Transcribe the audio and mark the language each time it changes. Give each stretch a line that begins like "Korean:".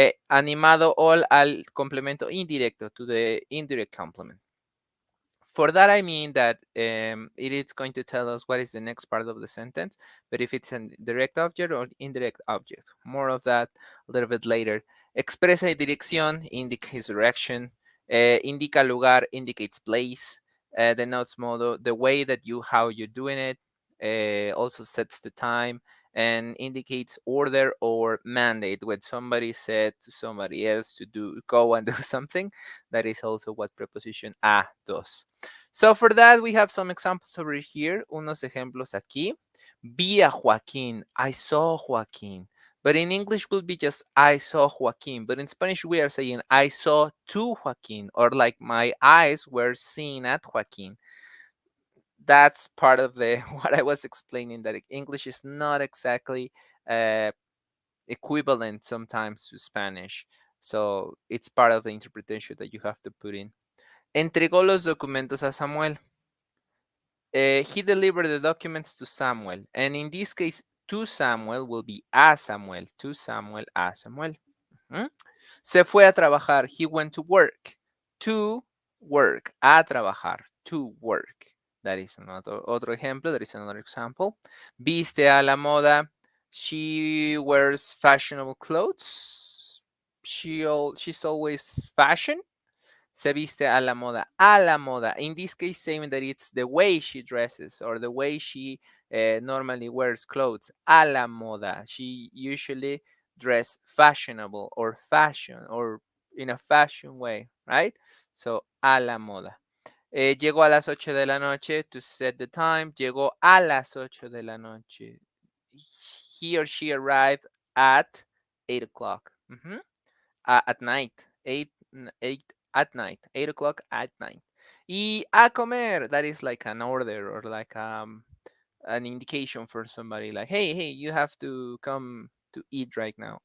Spanish: Animado all al complemento indirecto,
English: to the indirect complement. For that, I mean that it is going to tell us what is the next part of the sentence, but if it's a direct object or indirect object. More of that a little bit later.
Spanish: Expresa y dirección
English: indicates direction.
Spanish: Indica lugar
English: indicates place. Denotes modo, the way that how you're doing it. Also sets the time and indicates order or mandate. When somebody said to somebody else to go and do something, that is also what preposition a does. So for that, we have some examples over here.
Spanish: Unos ejemplos aquí. Vi a Joaquín.
English: I saw Joaquín. But in English will be just I saw Joaquín. But in Spanish, we are saying I saw to Joaquín, or like my eyes were seen at Joaquín. That's part of the what I was explaining, that English is not exactly equivalent sometimes to Spanish. So it's part of the interpretation that you have to put in.
Spanish: Entregó los documentos a Samuel.
English: He delivered the documents to Samuel. And in this case, to Samuel will be
Spanish: a Samuel.
English: To Samuel,
Spanish: a Samuel. Se fue a trabajar.
English: He went to work. To work.
Spanish: A trabajar.
English: To work. That is
Spanish: otro ejemplo.
English: That is another example.
Spanish: Viste a la moda.
English: She wears fashionable clothes. She's always fashion.
Spanish: Se viste a la moda. A la moda.
English: In this case, saying that it's the way she dresses or the way she normally wears clothes.
Spanish: A la moda.
English: She usually dress fashionable or fashion or in a fashion way, right?
Spanish: So, a la moda. Llegó a las 8 de la noche
English: to set the time.
Spanish: Llegó a las 8 de la noche.
English: He or she arrived at 8 o'clock. At night. 8 at night. 8 o'clock at night.
Spanish: Y a comer,
English: that is like an order or like an indication for somebody like, hey, you have to come to eat right now.